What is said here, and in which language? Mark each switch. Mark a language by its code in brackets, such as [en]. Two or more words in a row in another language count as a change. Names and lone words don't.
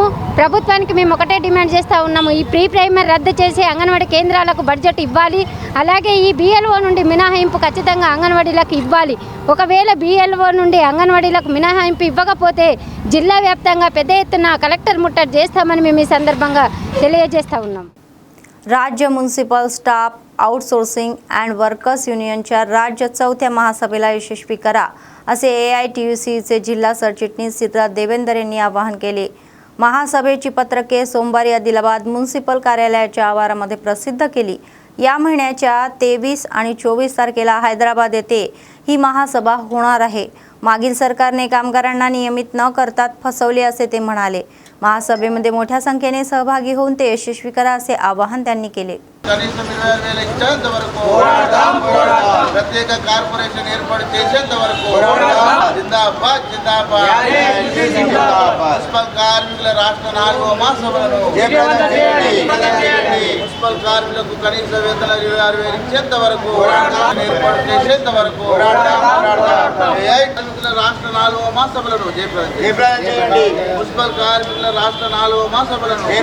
[te] ప్రభుత్వానికి మేము ఒకటే డిమాండ్ చేస్తూ ఉన్నాము, ఈ [en] pre primary [te] రద్దు చేసి అంగన్వాడీ కేంద్రాలకు బడ్జెట్ ఇవ్వాలి. అలాగే ఈ BLO నుండి మినహాయింపు ఖచ్చితంగా అంగన్వాడీలకు ఇవ్వాలి. ఒకవేళ BLO నుండి అంగన్వాడీలకు మినహాయింపు ఇవ్వకపోతే జిల్లా వ్యాప్తంగా పెద్ద ఎత్తున కలెక్టర్ ముట్టడి చేస్తామని మేము ఈ సందర్భంగా తెలియజేస్తూ ఉన్నాం. [mr] राज्य म्युनिसिपल स्टाफ आउटसोर्सिंग अँड वर्कर्स युनियनच्या राज्य 4थ्या महासभेला यशस्वी करा असे AITUCचे जिल्हा सरचिटणीस सिद्धार्थ देवेंद्र यांनी आवाहन केले. महासभेची पत्रके सोमवारी आदिलाबाद म्युनिसिपल कार्यालयाच्या आवारामध्ये प्रसिद्ध केली. या महिन्याच्या 23 आणि 24 तारखेला हैदराबाद येथे ही महासभा होणार आहे. मागील सरकारने कामगारांना नियमित न करता फसवले असे ते म्हणाले. महासभेमध्ये मोठ्या संख्येने सहभागी होऊन ते यशस्वी करा असे आवाहन त्यांनी केले. [te] కనీసం 20,000 ఇచ్చేంత వరకు ప్రత్యేక కార్పొరేషన్ ఏర్పాటు చేసేంత వరకు జిందాబాద్ మున్సిపల్ కార్మికుల రాష్ట్ర 4వ మహాసభలను మున్సిపల్ కార్మికులకు కనీస వేతన 26,000 ఇచ్చేంత వరకు ఏర్పాటు చేసేంత వరకు కార్మికుల రాష్ట్ర 4వ మహాసభలను మున్సిపల్ కార్మికుల రాష్ట్ర 4వ మహాసభలను